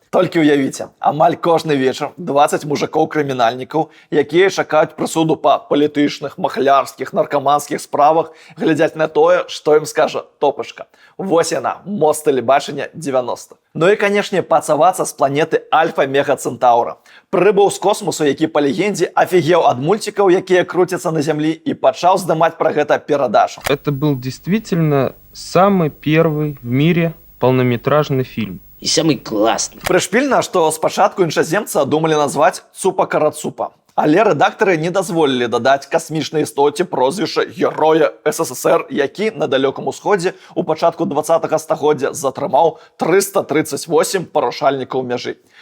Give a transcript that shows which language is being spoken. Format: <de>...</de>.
<be>Толькі ўявіце, амаль кожны вечар 20 мужикоў-крымінальнікаў, якія чакаюць прысуду па палітычных, махлярскіх, наркаманскіх справах, глядзяць на тое, што ім скажа Топашка. Вось яна, мост тэлебачання 90. Ну і, канешне, пацавацца з планеты Альфа-Мега-Цэнтаўра. Прыбыў з космосу, які па легендзе афігеў ад мульцікаў, якія круцяцца на зямлі, і пачаў здымаць пра гэта перадачу.</be> <ru>Это был действительно самый первый в мире полнометражный фильм. И самый классный.</ru> <be>Прышпільна, што спачатку іншаземца думалі назваць Цупа-Карацупа. Але рэдактары не дазволілі дадаць касмічнай істоце прозвішча героя СССР, які на далёкам усходзе ў пачатку 20-го стагоддзя затрымаў 338 парушальнікаў мяжы.</be>